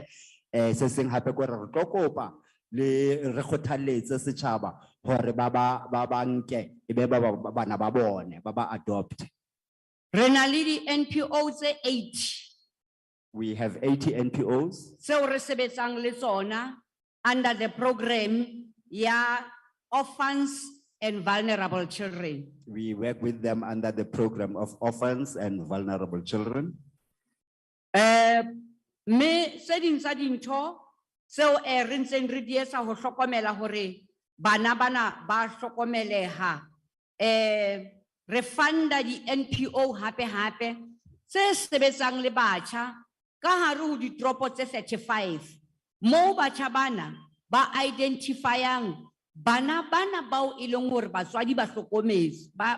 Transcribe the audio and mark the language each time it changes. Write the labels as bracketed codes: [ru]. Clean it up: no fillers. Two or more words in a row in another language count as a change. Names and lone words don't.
[st] Se seng hape ko re tlo kopa le re kgothaletse setjhaba hore ba nke ebe ba bana ba bone ba ba adopt. Re na le di NPO tse 80 [en] We have 80 NPOs [st] tseo re sebetsang le tsona [en] under the program [st] ya [en] orphans and vulnerable children. We work with them under the program of orphans and vulnerable children. [st] Me se ding tsa dintho tseo re ntseng re di etsa ho hlokomela hore bana bana ba hlokomeleha, re funda di NPO hape tse sebetsang le batjha ka hare ho ditoropo tse 35 moo batjha bana ba identifyang bana bao e leng hore batswadi ba hlokometse ba